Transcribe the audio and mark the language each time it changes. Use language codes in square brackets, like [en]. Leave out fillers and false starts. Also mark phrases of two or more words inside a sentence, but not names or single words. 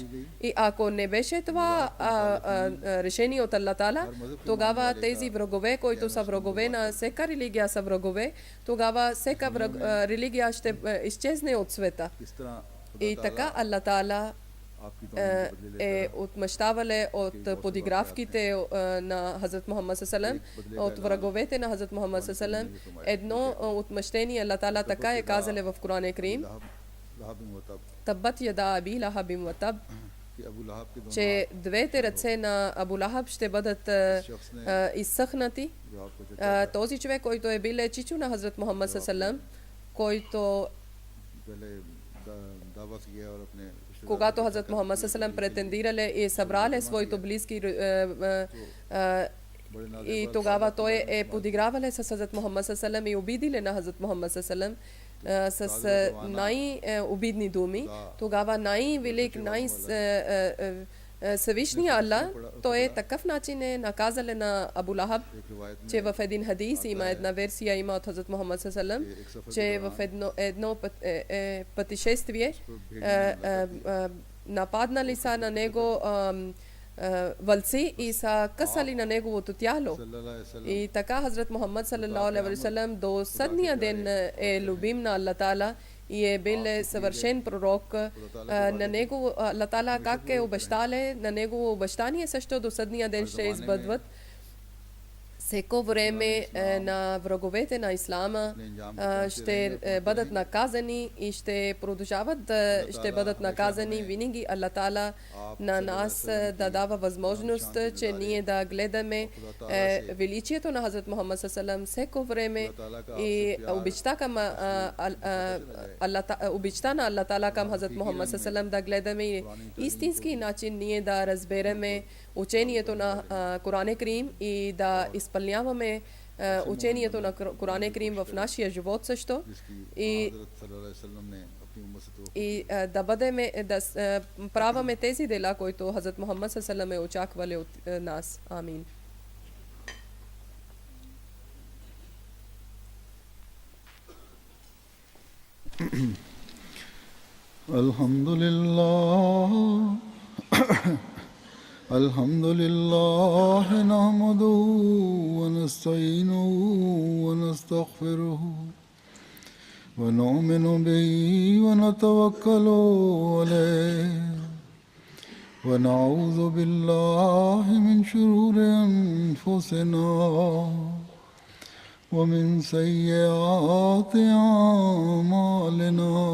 [bg] И ако не беше това решение от [ar] الله تعالى, [bg] тогава тези врагове, които са врагове на всяка религия са врагове, тогава всяка религия ще изчезне от света. И така [ar] الله تعالى [bg] е отмъщавале от подигравките на Хазрат Мухаммад [ar] صلى الله عليه وسلم, [bg] от враговете на Хазрат Мухаммад [ar] صلى الله عليه وسلم. [bg] Едно отмъщение [ar] الله تعالى [bg] така е казале в Коран Карим: [ar] تبت يدا أبي لهب وتب, [bg] че двете ръце на Абу Лахаб ще бъдат изсъхнати. Този човек, който е бил чичо на Хазрат Мухаммад [ar] صلى الله عليه وسلم, [bg] който когато Хазрат Мухаммад [ar] صلى الله عليه وسلم [bg] претендирале и събрале своите близки и тогава той е подигравале с Хазрат Мухаммад [ar] صلى الله عليه وسلم [bg] и обидиле на Хазрат Мухаммад [ar] صلى الله عليه وسلم [bg] с най-обидни думи. Тогава най-велик, Съвишния Аллах, той е такъв начин е наказале на Абу Лахаб, че в един хадис има една версия, има от Хазрат Мухаммад [ar] صلى الله عليه وسلم, [bg] че в едно пътешествие нападнали са на него вълци и са късали на неговото тяло. И така Хазрат Мухаммад [ar] صلى الله عليه وسلم [bg] до съдния ден е любим на [ar] الله تعالى [bg] и е бил съвършен пророк. На него [ar] الله تعالى [bg] как е обещале, на негово обещание също до съдния ден ще избъдват. Всеко време на враговете на Ислама ще бъдат наказани и ще продължават да ще бъдат наказани. Винаги [ar] الله تعالى [bg] на нас да дава възможност, че ние да гледаме величието на Хазрат Мухаммад [ar] صلى الله عليه وسلم [bg] всеко време и обичта на [ar] الله تعالى [bg] към Хазрат Мухаммад [ar] صلى الله عليه وسلم [bg] да гледаме истински начин ние да разбереме учението на Коран Карим и да изпълняваме учението на Коран Карим в нашия живот също. И И да бъдеме да праваме тези дела които Хазрат Мухаммад саллаллаху е очаквали от нас. Амин. Alhamdulillah. [ar] الحمد لله نحمده ونستعينه ونستغفره ونؤمن به ونتوكل عليه ونعوذ بالله من شرور أنفسنا ومن سيئات أعمالنا